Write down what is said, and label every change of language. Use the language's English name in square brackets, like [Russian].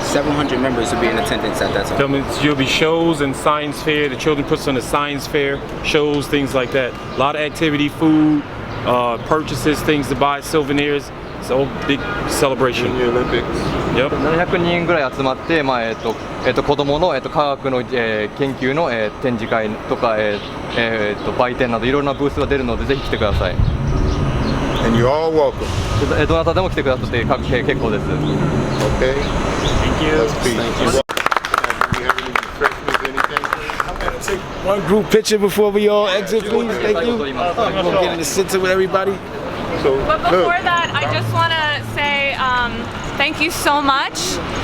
[English] 700 members will be in attendance at that time. There'll be shows and science fair. The children puts on a science fair, shows, things like that. A lot of activity, food, purchases, things to buy, souvenirs. It's a whole big celebration. The Olympics. Yep. [Japanese] 700人ぐらい集まって、子どもの、科学の、研究の、展示会とか、売店などいろんなブースが出るのでぜひ来てください。 [English] And you're all welcome. [Japanese] どなたでも来てくださって結構です。 [English] Okay. Thank you. Let's peace. Thank you. Do we have any refreshments, anything? Take one group picture before we all exit, please. Thank you. We'll get in the center with everybody. So, But before that, I just want to say thank you so much.